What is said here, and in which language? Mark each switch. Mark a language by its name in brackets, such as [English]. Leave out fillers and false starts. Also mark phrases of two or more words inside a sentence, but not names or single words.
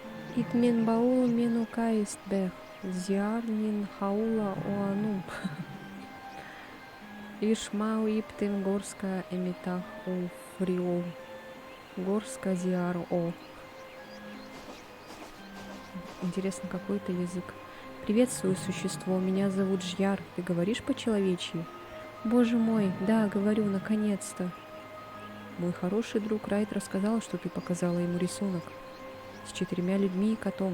[Russian] Итмен баул мену каист бех. Зиарнин хаула оану. Ишмау иптен горска эмитах у фриол. Горска зиар о. Интересно, какой это язык. Приветствую, существо. Меня зовут Жьяр. Ты говоришь по-человечьи? Боже мой, да, говорю, наконец-то. Мой хороший друг Райт рассказал, что ты показала ему рисунок с 4 людьми и котом.